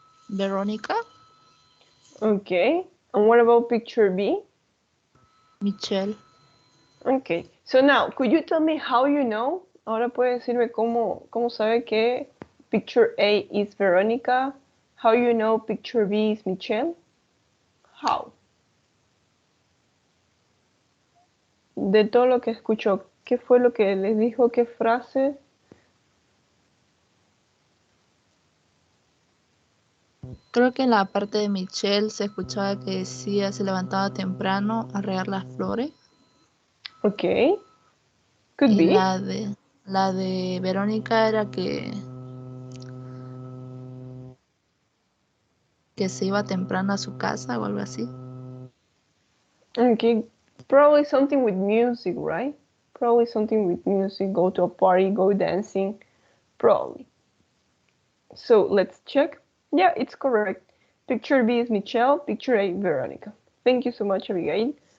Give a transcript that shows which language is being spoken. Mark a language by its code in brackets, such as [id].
[en] Veronica. Okay. And what about picture B? Michelle. Okay. So now, could you tell me how you know? [es] Ahora puede decirme cómo sabe que [en] picture A is Veronica. How you know picture B is Michelle? How? [es] De todo lo que escuchó, ¿qué fue lo que les dijo? ¿Qué frase? Creo que en la parte de Michelle se escuchaba que decía se levantaba temprano a regar las flores. [en] Okay. Could [es] Y [en] be. [es] la de Verónica era que se iba temprano a su casa o algo así. [en] Okay. Probably something with music, right? Probably something with music. Go to a party, go dancing. Probably. So let's check. Yeah, it's correct. Picture B is Michelle, picture A, Veronica. Thank you so much, Abigail.